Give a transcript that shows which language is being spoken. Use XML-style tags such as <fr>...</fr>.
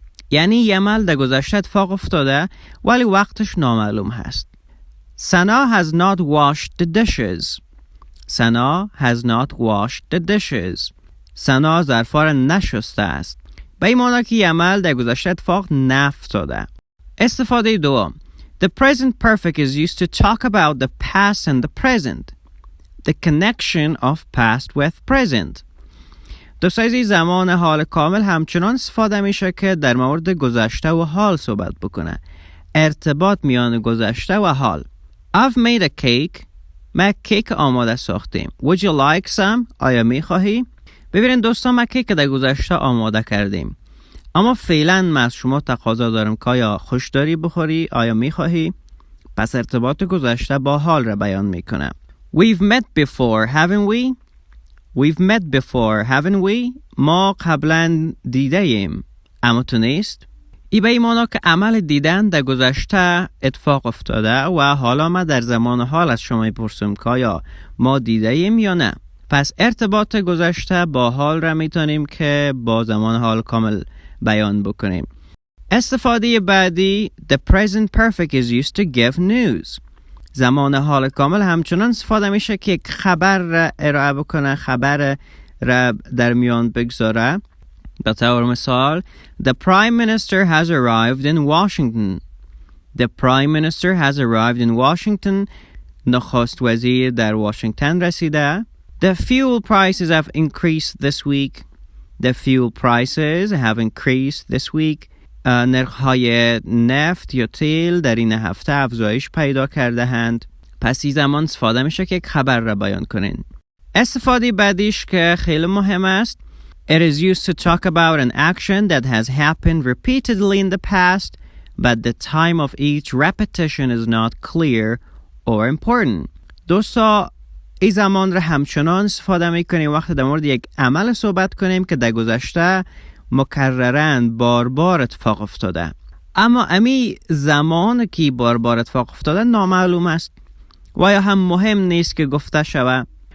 <fa>یعنی یه عمل در گذشته اتفاق افتاده ولی وقتش نامعلوم هست.</fa> <en>Sana has not washed the dishes. Sana has not washed the dishes.</en> <fa>سنا ظرفا را نشسته است. به این معنی که یه عمل در گذشته اتفاق نیفتاده. استفاده دوم.</fa> <en>The present perfect is used to talk about the past and the present. The connection of past with present.</en> <fa>دوستای زمان حال کامل همچنان استفاده میشه که در مورد گذشته و حال صحبت بکنه. ارتباط میان گذشته و حال.</fa> <en>I've made a cake.</en> <fa>ما کیک آماده ساختیم.</fa> <en>Would you like some?</en> <fa>آیا میخواهی؟ ببینید دوستان، ما کیک در گذشته آماده کردیم. اما فعلا من از شما تقاضا دارم که آیا خوش داری بخوری؟ آیا میخواهی؟ پس ارتباط گذشته با حال را بیان میکنه.</fa> <en>We've met before, haven't we? We've met before, haven't we?</en> <fa>ما قبلا دیده ایم. اما تو نیست؟ ای به این معنی که عمل دیدن در گذشته اتفاق افتاده و حالا ما در زمان حال از شما میپرسیم که آیا ما دیده ایم یا نه. پس ارتباط گذشته با حال را میتونیم که با زمان حال کامل بیان بکنیم. استفاده بعدی</fa> <en>The present perfect is used to give news.</en> <fa>زمان حال کامل همچنان استفاده میشه که یک خبر را ارائه بکنه، خبر را در میان بگذاره. به طور مثال</fa> <en>The Prime Minister has arrived in Washington. The Prime Minister has arrived in Washington.</en> <fa>نخست وزیر در واشنگتن رسیده.</fa> <en>The fuel prices have increased this week. The fuel prices have increased this week.</en> <fa>نرخ‌های نفت یا تیل در این هفته افزایش پیدا کرده اند. پس این زمان استفاده میشه که یک خبر را بیان کنین. استفاده بعدیش که خیلی مهم است.</fa> <en>It is used to talk about an action that has happened repeatedly in the past, but the time of each repetition is not clear or important.</en> <fa>دوستا، این زمان را همچنان استفاده میکنیم وقتی در مورد یک عمل صحبت کنیم که در گذشته مکررن بار اتفاق افتاده. اما امی زمان که بار اتفاق افتاده نامعلوم است و یا هم مهم نیست که گفته شود.</fa>